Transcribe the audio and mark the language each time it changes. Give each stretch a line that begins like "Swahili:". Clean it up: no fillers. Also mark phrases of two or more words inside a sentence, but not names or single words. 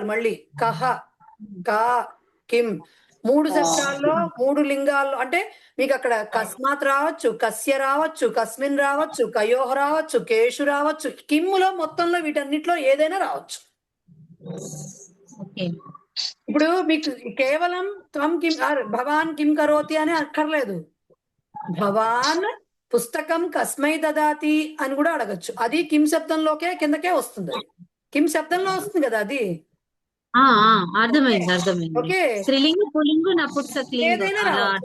Telugu: మళ్ళీ కహ, కా, కిమ్ 3 శబ్దాల్లో 3 లింగాల్లో. అంటే మీకు అక్కడ కస్మాత్ రావచ్చు, కస్య రావచ్చు, కస్మిన్ రావచ్చు, కయోహ రావచ్చు, కేషు రావచ్చు. కిమ్ములో మొత్తంలో వీటన్నిటిలో ఏదైనా రావచ్చు. ఇప్పుడు మీకు కేవలం
Sanskrit: త్వం కిం భవాన్ కిం కరోతి
Telugu: అని అక్కర్లేదు.
Sanskrit: భవాన్ పుస్తకం కస్మై దదాతి
Telugu: అని కూడా అడగచ్చు. అది కిం శబ్దంలోకే కిందకే వస్తుంది. కిం శబ్దంలో వస్తుంది కదా అది. అర్థమైంది అర్థమైంది. ఓకే, స్త్రీలింగ పుల్లింగ నపుంసకలింగ ఏదైనా రావచ్చు.